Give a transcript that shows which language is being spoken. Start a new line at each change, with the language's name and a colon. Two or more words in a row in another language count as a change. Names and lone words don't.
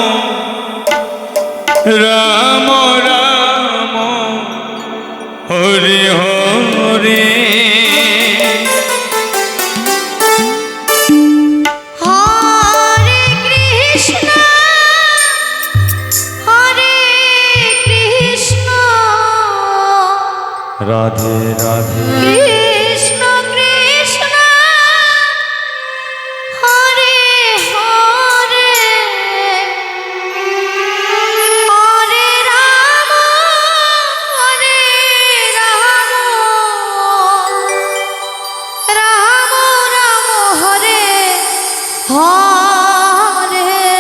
Sanskrit: রাম রাম হরে হরে রাধে রাধে কৃষ্ণ কৃষ্ণ হরে হরে হরে রাম রাম রাম হরে হরে